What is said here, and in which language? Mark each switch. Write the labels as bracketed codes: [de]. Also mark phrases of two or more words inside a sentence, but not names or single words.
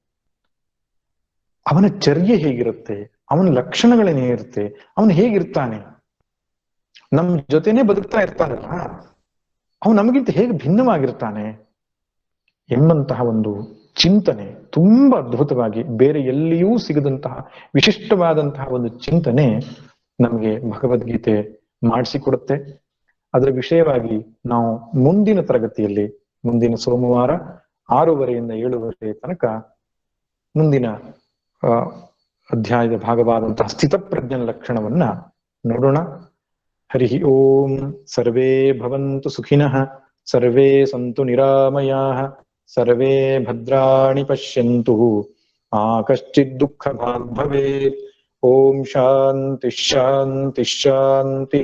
[kn] ಅವನ ಚರ್ಯೆ ಹೇಗಿರುತ್ತೆ, ಅವನ ಲಕ್ಷಣಗಳೇನಿರುತ್ತೆ, ಅವನು ಹೇಗಿರ್ತಾನೆ, ನಮ್ ಜೊತೆನೆ ಬದುಕ್ತಾ ಇರ್ತಾನಲ್ಲ, ಅವನು ನಮಗಿಂತ ಹೇಗೆ ಭಿನ್ನವಾಗಿರ್ತಾನೆ ಎಂಬಂತಹ ಒಂದು ಚಿಂತನೆ ತುಂಬಾ ಅದ್ಭುತವಾಗಿ ಬೇರೆ ಎಲ್ಲಿಯೂ ಸಿಗದಂತಹ ವಿಶಿಷ್ಟವಾದಂತಹ ಒಂದು ಚಿಂತನೆ ನಮಗೆ ಭಗವದ್ಗೀತೆ ಮಾಡಿಸಿಕೊಡುತ್ತೆ. ಅದರ ವಿಷಯವಾಗಿ ನಾವು ಮುಂದಿನ ತರಗತಿಯಲ್ಲಿ, ಮುಂದಿನ ಸೋಮವಾರ 6:30 7:30 ತನಕ ಮುಂದಿನ ಅಧ್ಯಾಯದ ಭಾಗವಾದಂತಹ ಸ್ಥಿತಪ್ರಜ್ಞನ ಲಕ್ಷಣವನ್ನ ನೋಡೋಣ. [sa] ಹರಿ ಓಂ. ಸರ್ವೇ ಭವಂತು ಸುಖಿನಃ, ಸರ್ವೇ ಸಂತು ನಿರಾಮಯಾಃ, ಸರ್ವೇ ಭದ್ರಾಣಿ ಪಶ್ಯಂತು ಮಾ ಕಶ್ಚಿತ್ ದುಃಖ ಭಾಗ್ ಭವೇತ್. ಓಂ ಶಾಂತಿ ಶಾಂತಿ ಶಾಂತಿ.